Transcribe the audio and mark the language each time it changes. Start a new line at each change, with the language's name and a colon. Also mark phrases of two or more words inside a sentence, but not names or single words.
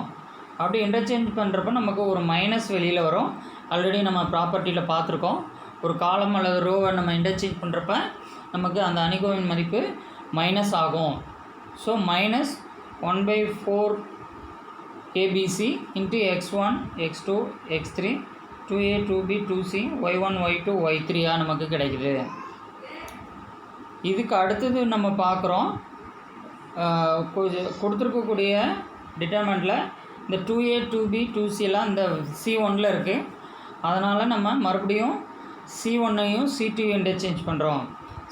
Tamil: அப்படி இன்டர்சேஞ்ச் பண்ணுறப்ப நமக்கு ஒரு மைனஸ் வெளியில் வரும். ஆல்ரெடி நம்ம ப்ராப்பர்ட்டியில் பார்த்துருக்கோம். ஒரு காலம் அல்லது ரோவை நம்ம இன்டர்சேஞ்ச் பண்ணுறப்ப நமக்கு அந்த அணிகோவின் மதிப்பு மைனஸ் ஆகும். ஸோ -1/4 abc இன்ட்டு x1 x2 x3 2a 2b 2c y1 y2 y3 நமக்கு கிடைக்குது. இதுக்கு அடுத்தது நம்ம பார்க்குறோம், கொடுத்துருக்கக்கூடிய டிட்டர்மெண்ட்டில் இந்த 2a 2b 2cலாம் இந்த C1ல் இருக்குது. அதனால் நம்ம மறுபடியும் C1ஐயும் C2ஐயும் இன்டர்சேஞ்ச் பண்ணுறோம்.